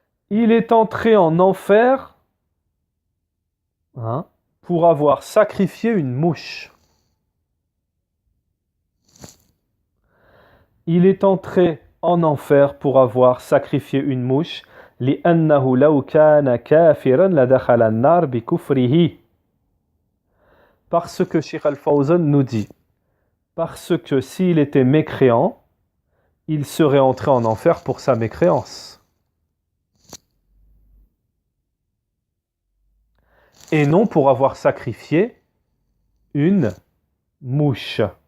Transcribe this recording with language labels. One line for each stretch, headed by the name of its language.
French: Il est entré en enfer pour avoir sacrifié une mouche. Il est entré en enfer pour avoir sacrifié une mouche.
Arabic: لأنه لو كان كافرا لدخل النار بكفره.
French: Parce que Cheikh Al-Fawzan nous dit, parce que s'il était mécréant, il serait entré en enfer pour sa mécréance. Et non pour avoir sacrifié une mouche.